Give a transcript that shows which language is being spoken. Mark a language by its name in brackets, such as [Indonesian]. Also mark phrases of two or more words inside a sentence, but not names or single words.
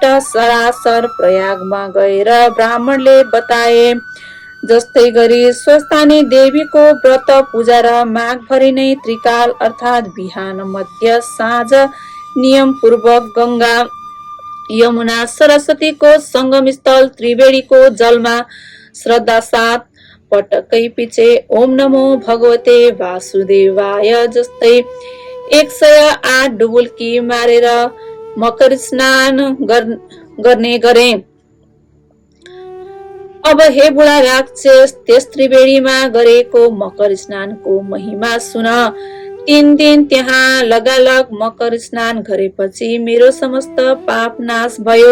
[Nepali] सरासर प्रयागमा गएर ब्राह्मणले बताए जस्तै गरी स्वस्थानी देवीको व्रत पूजा र माघभरि नै त्रिकाल अर्थात् बिहान मध्य साँझ नियम पूर्वक गंगा यमुना सरस्वतीको संगम स्थल त्रिवेणीको जलमा श्रद्धा साथ पटकै पछि [Sanskrit] ओम नमो भगवते वासुदेवाय [Nepali] जस्तै 108 डुबुल्की मारेर मकर स्नान गर्ने गरे। अब हे बुढा राक्षस, त्यस त्रिवेणीमा गरेको मकर स्नानको महिमा सुन। 3 दिन त्यहाँ लगालग मकर स्नान गरेपछि मेरो समस्त पाप नाश भयो।